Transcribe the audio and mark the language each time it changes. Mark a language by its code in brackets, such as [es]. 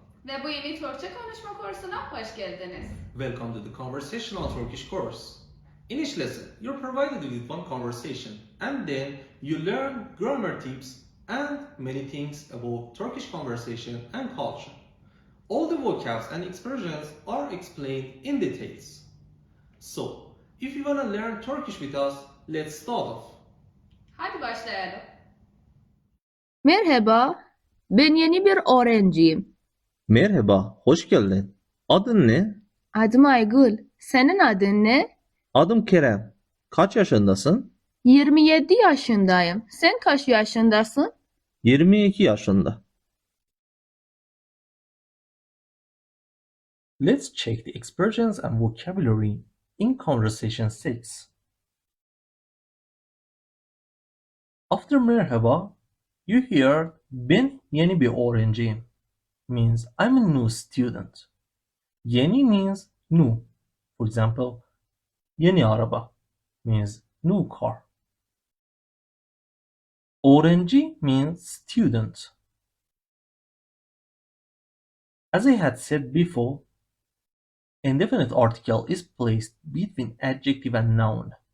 [tr] Ve bu yeni Türkçe konuşma kursuna hoş geldiniz. [en] Welcome to the Conversational Turkish course. In each lesson, you're provided with one conversation and then you learn grammar tips and many things about Turkish conversation and culture. All the vocabs and expressions are explained in details. So, if you want to learn Turkish with us, let's start off. [tr] Hadi başlayalım. Merhaba, ben yeni bir öğrenciyim. Merhaba, hoş geldin. Adın ne? Adım Aygül. Senin adın ne? Adım Kerem. Kaç yaşındasın? 27 yaşındayım. Sen kaç yaşındasın? 22 yaşında. [en] Let's check the expressions and vocabulary in Conversation 6. After merhaba, you hear [tr] ben yeni bir öğrenciyim. [en] Means I'm a new student. Yeni means new. For example, [tr] yeni araba [en] means new car. Öğrenci means student. As I had said before, indefinite article is placed between adjective and noun.